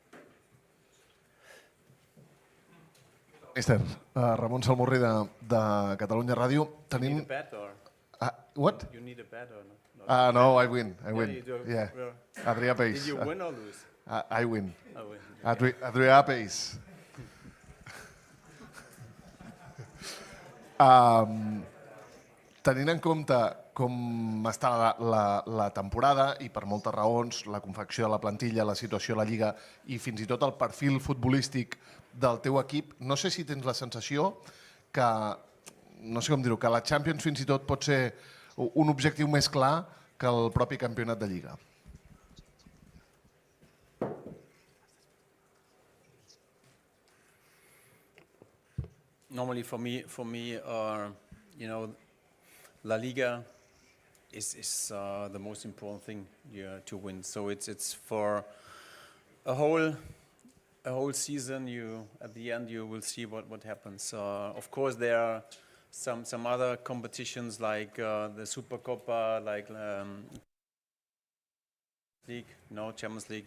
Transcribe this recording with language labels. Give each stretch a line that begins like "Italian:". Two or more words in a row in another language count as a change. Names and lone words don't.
Catalan: Mister, Ramon Salmorri de Catalunya Ràdio.
English: You need a bet or? What? You need a bet or not? No, I win. Yeah. Adrià Peis. Did you win or lose? I win. I win. Adrià Peis.
Catalan: Tenint en compte com està la temporada i per moltes raons, la confecció de la plantilla, la situació a la Lliga i fins i tot el perfil futbolístic del teu equip, no sé si tens la sensació que, no sé com dir-ho, que la Champions fins i tot pot ser un objectiu més clar que el propi campionat de Lliga.
English: normally for me, you know, La Liga is the most important thing to win. So it's for a whole season. At the end you will see what happens. Of course, there are some other competitions like the Supercopa, like League, Champions League.